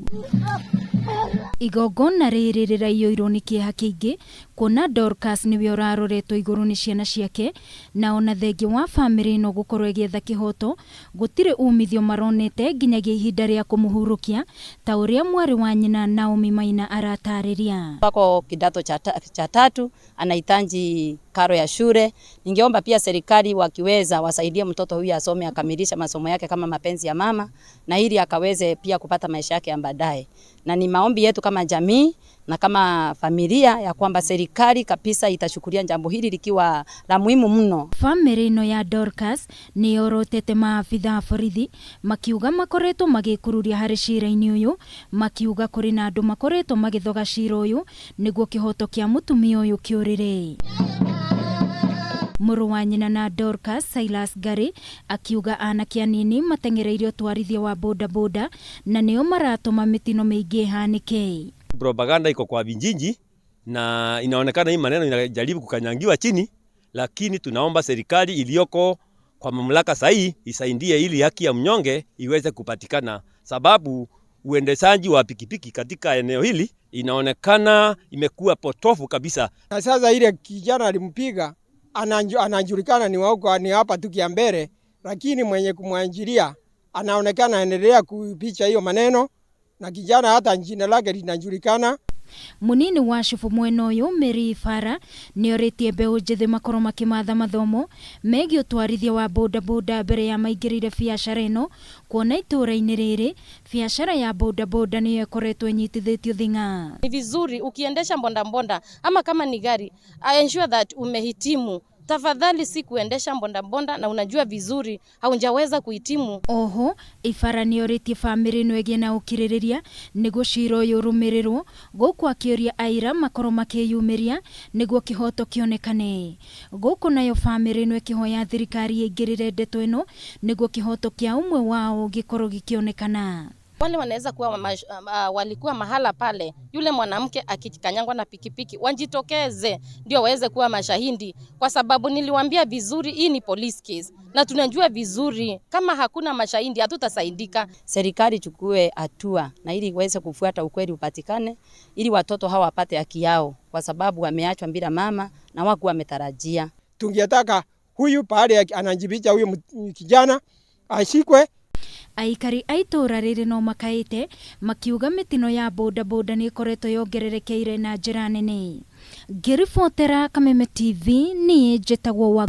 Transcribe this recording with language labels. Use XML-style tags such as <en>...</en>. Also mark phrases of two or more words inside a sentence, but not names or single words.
<ki>Igongona rĩrĩ rĩraiyũirwo nĩ kĩeha kĩingĩ kuona Dorcas nĩwe ũraroretwo igũrũ nĩ ciana ciake, na ona thengia wa bamĩrĩ ĩno gũkorwo ĩgĩetha kĩhoto, gũtirĩ umithio maronete nginyagia ihinda rĩa kũmũhurukia, ta ũrĩa mwarĩ wa nyina Naomi Maina aratarĩria.</ki> <sw>Wako kidato cha tatu, anahitaji karo ya shule. Ningeomba pia serikali wakiweza wasaidie mtoto huyu asome akamilisha masomo yake kama mapenzi ya mama, na ili akaweze pia kupata maisha yake ya baadaye. Na ni maombi yetu kama jamii na kama familia ya kwamba serikali kabisa itashukulia jambo hili likiwa la muhimu mno.</sw> <ki>Family ino ya Dorcas ni yorotete maafitha borithi makiuga makoretwo magikururia hari cira-ini uyu, makiuga kuri na andu makoretwo magithoga cira uyu niguo kihoto kia mutumia uyu kiurire. Mũrũ wa nyina na Dorcas, Silas Gari, akiuga anake anini matengereirio twarithia wa bodaboda na nĩo maratũma mĩtino mĩingĩ hanĩke.</ki> <sw>Propaganda iko kwa vijiji na inaonekana hii maneno inajaribu kukanyangiwa chini, lakini tunaomba serikali iliyoko kwa mamlaka sahihi isaidie ili haki ya mnyonge iweze kupatikana, sababu uendeshaji wa pikipiki katika eneo hili inaonekana imekuwa potofu kabisa. Na sasa ile kijana alimpiga anajulikana ni hapa tu Kiambere, lakini mwenye kumwanjilia anaonekana endelea kupicha hiyo maneno, na kijana hata jina lake linajulikana.</sw> <ki>Munini wa shufu mwena uyu Mary Fara nioritie mbeũ njĩthĩ makorwo makimatha mathomo megiĩ ũtwarithia wa bodaboda mbere ya maingĩrĩire biacara ĩno, kuona itũra-inĩ rĩrĩ biacara ya bodaboda nĩyo ĩkoretwo ĩnyitithĩtio thing'a.</ki> <sw>Ni vizuri ukiendesha mbondambonda ama kama ni gari,</sw> <en>ensure that umehitimu.</en> <sw>Tafadhali si kuendesha mbondambonda na unajua vizuri haunjaweza kuhitimu.</sw> <ki>Oho, Ifara nioritie family ĩno ĩgĩe na ũkirĩrĩria nĩguo cira ũyũ ũrũmĩrĩrwo, gũkũ akĩũria aira makorwo makĩyumĩria nĩguo kĩhoto kĩonekane. Gũkũ nayo family ĩno ĩkĩhoya thirikari ĩingĩrĩre ndeto ĩno nĩguo kĩhoto kĩa ũmwe wao gĩkorwo gĩkĩonekana.</ki> <sw>Wale wanaweza kuwa walikuwa mahala pale, yule mwanamke akikanyangwa na pikipiki, wajitokeze ndio waweze kuwa mashahidi, kwa sababu niliwaambia vizuri hii ni</sw> <en>police case</en> <sw>na tunajua vizuri kama hakuna mashahidi hatutasaidika. Serikali chukue hatua na ili iweze kufuata ukweli upatikane, ili watoto hawa wapate haki yao, kwa sababu wameachwa bila mama na waku wametarajia. Tungetaka huyu pale anajibicha huyu kijana ashikwe.</sw> <ki>Aikari aitora rĩrĩ no makaĩte makiuga mĩtino ya bodaboda nĩ ĩkoretwo yongererekeire na njĩra nene. Ngĩribotera Kameme TV niĩ njĩtagwo wa</ki>